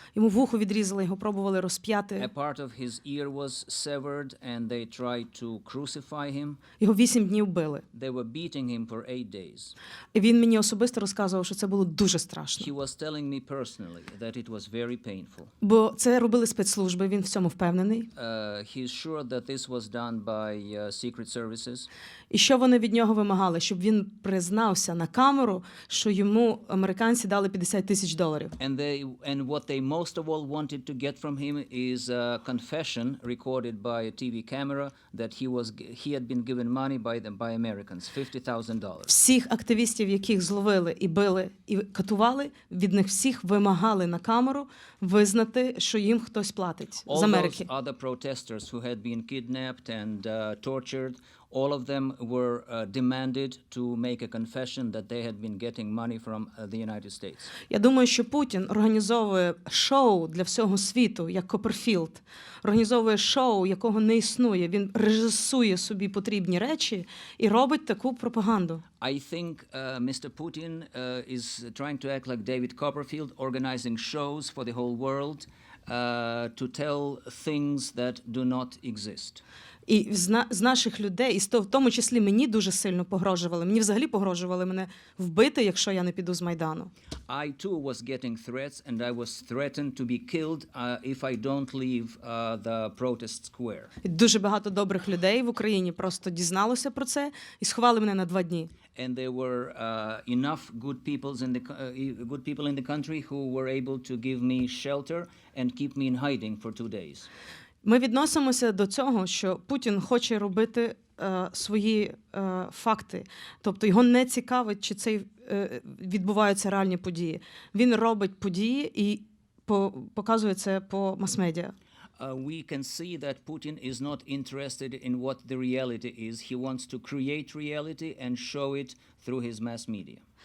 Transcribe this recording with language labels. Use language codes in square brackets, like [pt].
[uk] Йому вухо відрізали, його пробували розп'яти. [en] A part of his ear was severed, and they tried to crucify him. [uk] Його 8 днів били. [en] They were beating him for 8 days. [uk] І він мені особисто розказував, що це було дуже страшно. [en] He was telling me personally that it was very painful. [uk] Бо це робили спецслужби, він в цьому впевнений. [en] He's sure that this was done by secret services. [uk] І що вони від нього вимагали? Щоб він признався на камеру, що йому американці дали $50,000. [en] And what they most of all wanted to get from him is a confession recorded by a TV camera that he had been given money by Americans, $50,000. [uk] Всіх активістів, яких зловили і били, і катували, від них всіх вимагали на камеру визнати, що їм хтось платить з [en] All [uk] Америки. [en] those other protesters who had been kidnapped and tortured, all of them were demanded to make a confession that they had been getting money from the United States. [uk] Я думаю, що Путін організовує шоу для всього світу, як Копперфілд. Організовує шоу, якого не існує. Він режисує собі потрібні речі і робить таку пропаганду. [en] I think Mr. Putin is trying to act like David Copperfield, organizing shows for the whole world to tell things that do not exist. [uk] І з наших людей, і в тому числі мені дуже сильно погрожували. Мені взагалі погрожували мене вбити, якщо я не піду з Майдану. [en] I too was getting threats, and I was threatened to be killed if I don't leave the protest square. [uk] І дуже багато добрих людей в Україні просто дізналося про це і сховали мене на 2 дні. [en] And there were enough good people in the country who were able to give me shelter and keep me in hiding for 2 days. [uk] Ми відносимося до цього, що Путін хоче робити свої факти. Тобто його не цікавить, чи це відбуваються реальні події. Він робить події і показує це по мас-медіа. [en] We can see that Putin is not interested in what the reality is. He wants to create reality and show it through his mass media.